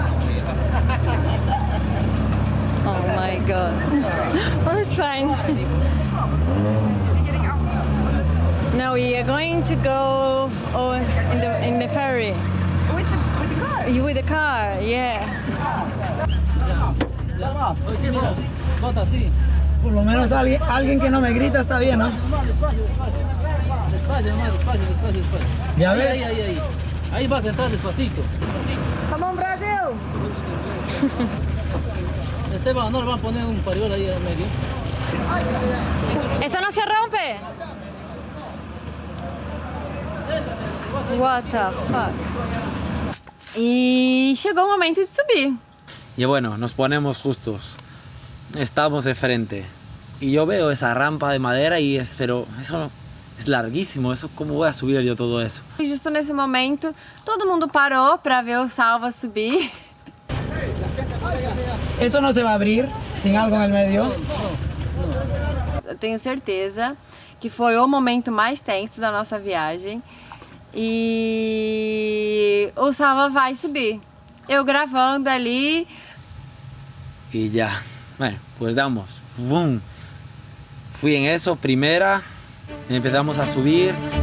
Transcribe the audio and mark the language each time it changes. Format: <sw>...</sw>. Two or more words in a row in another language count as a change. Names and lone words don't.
<en>Oh my God. Oh, it's fine. No, we are going to go in the ferry. With the car? With the car, yes.</en> <es>Bota así. Por lo menos alguien que no me grita está bien, ¿no? Despacio. Ya ves. Ahí. Ahí vas a entrar despacito.</es> <en>Come on, Brasil!</en> <es>Esteban, no le van a poner un pariol ahí en medio. ¿Eso no se rompe?</es> <en>What the fuck?</en> <pt>E chegou o momento de subir.</pt> <es>Y bueno, nos ponemos justos. Estamos de frente. Y yo veo esa rampa de madera y pero eso es larguísimo, eso, ¿cómo voy a subir yo todo eso?</es> <pt>E justo nesse momento, todo mundo parou para ver o Salva subir.</pt> <es>¿Eso no se va a abrir sin algo en el medio?</es> <pt>Eu tenho certeza que foi o momento mais tenso da nossa viagem e o Salva vai subir. Eu gravando ali.</pt> <es>Y ya, bueno, pues damos, ¡boom! Fui en eso, primera, empezamos a subir.</es>